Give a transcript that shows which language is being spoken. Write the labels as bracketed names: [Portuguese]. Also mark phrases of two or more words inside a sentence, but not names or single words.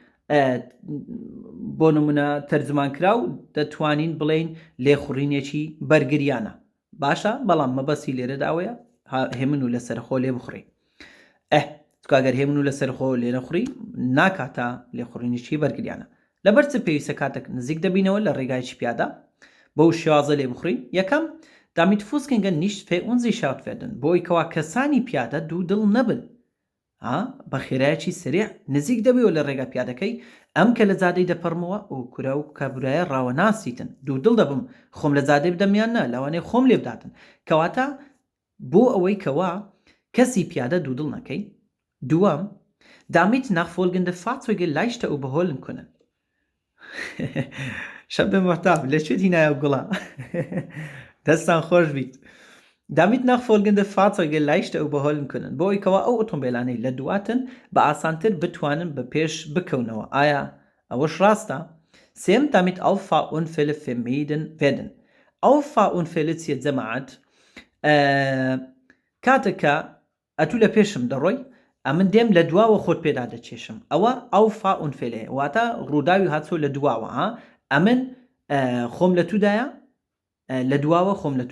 [Central Kurdish] بۆ نمونە تەرجمان و دەتوانین بڵێین لێخوڕینێکی بەرگریانە باشە بەڵام مەبەسی لێرە داوەیە هێمن و لەسەرخۆ لێ بخڕی چکە ئەگەر هێمن و لەسەر خۆ لێ نەخوڕی ناکاتە لێخوڕینیشی بەرگریانە لەبەر چ پێویستە کاتێک نزیک دەبینەوە لە ڕێگایکی پیادا بەو شێوازە لێ بخوڕین یەکەم damit [German] Fußgänger nicht verunsichert werden [Central Kurdish] بۆی کەوا کەسانی پیادە دوو دڵ نەبن بە خێرایەکی سریع نزیک دەبێەوە [German] لە ڕێگا پیادەکەی ئەم کە لە زادەی دەپەڕمەوە ئەو کورە و کابرایە ڕاوە ناسیتن دوو دڵ دەبم خۆم لە زادەی بدەمیان نە لەوانەیە خۆم لێ بداتن کەواتە بۆ ئەوەی کەوا کەسی پیادە دوو دڵ نەکەی دووەم damit nachfolgende Fahrzeuge leichter überholen können [Central Kurdish] شەبە مەحتاب لەکوێ هینایە گوڵا دەستان خۆش بیت [German] damit nachfolgende Fahrzeuge leichter überholen können [Central Kurdish] بۆی کەوا ئەو ئۆتۆمبیلانەی لە دواتن بە ئاسانتر بتوانن بە پێش بکەونەوە ئایا ئەوەش ڕاستە سێم [German] damit Auffahrunfälle vermieden werden [Central Kurdish] Auffahrunfälle چیە جەماعەت کاتێککە ئەتوو لە پێشم دەڕۆی ئەمن دێم لە دواوە خۆت پێدا دەچێشم ئەوە Auffahrunfälle واتە ڕووداوی هاتووە لە دواوە ئەمن خۆم لە توودایە لە دواوە خۆم لە